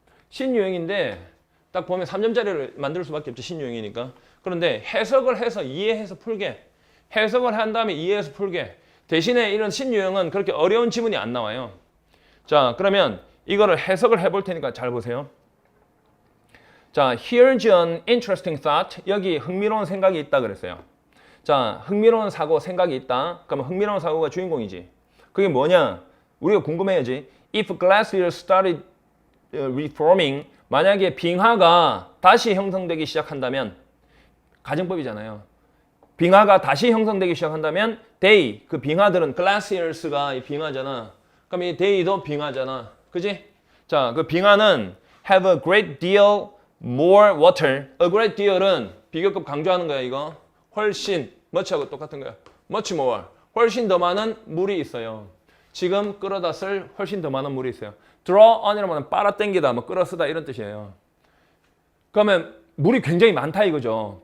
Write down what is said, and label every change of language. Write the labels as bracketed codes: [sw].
[ko] 신유형인데 딱 보면 3점짜리를 만들 수밖에 없죠. 신유형이니까. 그런데 해석을 해서 이해해서 풀게. 해석을 한 다음에 이해해서 풀게. 대신에 이런 신유형은 그렇게 어려운 지문이 안 나와요. 자, 그러면 이거를 해석을 해볼 테니까 잘 보세요. [en] 자, here's an interesting thought. [ko] 여기 흥미로운 생각이 있다 그랬어요. 자, 흥미로운 사고, 생각이 있다. 그러면 흥미로운 사고가 주인공이지. 그게 뭐냐? 우리가 궁금해야지. [en] If glassware started reforming, [ko] 만약에 빙하가 다시 형성되기 시작한다면 가정법이잖아요. 빙하가 다시 형성되기 시작한다면 they, 그 빙하들은 glaciers가 이 빙하잖아. 그럼 이 they도 빙하잖아. 그지? 자, 그 빙하는 [en] have a great deal more water. [ko] A great deal은 비교급 강조하는 거야, 이거. 훨씬, much하고 똑같은 거야. [en] much more. [ko] 훨씬 더 많은 물이 있어요. 지금 끌어다 쓸 훨씬 더 많은 물이 있어요. draw on이라고 하면 빨아당기다, 뭐 끌어 쓰다 이런 뜻이에요. 그러면 물이 굉장히 많다 이거죠.